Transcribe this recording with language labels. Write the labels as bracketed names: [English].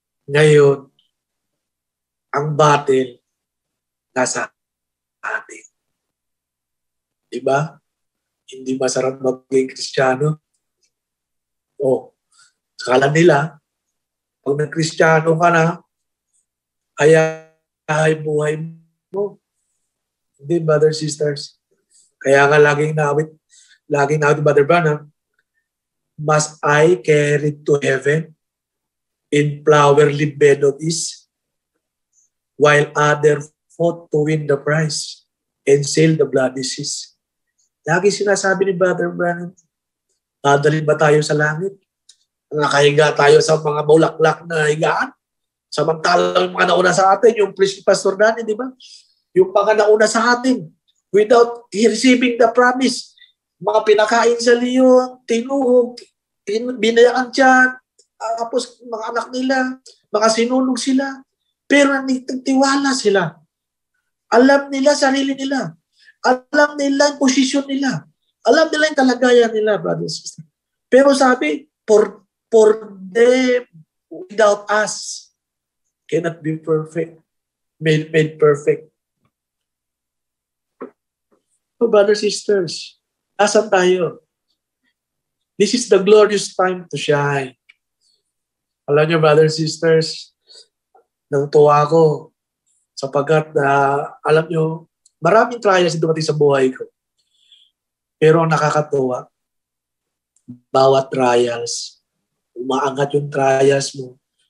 [Filipino] Ngayon, ang battle nasa atin. Diba? Hindi masarap maging Kristiyano. Akala nila, pag nag-Kristiyano ka na, ay buhay mo. Hindi, [English] brothers, sisters. [Filipino] Kaya nga laging nawit, [English] Brother Branham, must I carry to heaven in flowery meadows, while other fought to win the prize and sail the bloody seas. [Filipino] Lagi sinasabi ni Brother Branham, dadalhin ba tayo sa langit? Nakahiga tayo sa mga bulaklak na higaan? Samantalang mga nauna sa atin, yung Pastor Danny, di ba? Yung mga nauna sa atin, [English] without receiving the promise, [Filipino] mga pinakain sa liyon, tinuhog, binayakan dyan, tapos mga anak nila, mga sinunog sila, pero nagtiwala sila. Alam nila sarili nila. Alam nila yung posisyon nila. Alam nila yung kalagayan nila, [English] brothers and sisters. [Filipino] Pero sabi, [English] for them, without us, cannot be perfect. Made perfect. So, brothers and sisters, [Filipino] asan tayo? [English] This is the glorious time to shine. [Filipino] Alam niyo, [English] brothers and sisters, [Filipino] nang tuwa ko sapagkat alam niyo, maraming trials na dumating sa buhay ko. Pero nakakatuwa, bawat trials, umaangat yung trials mo.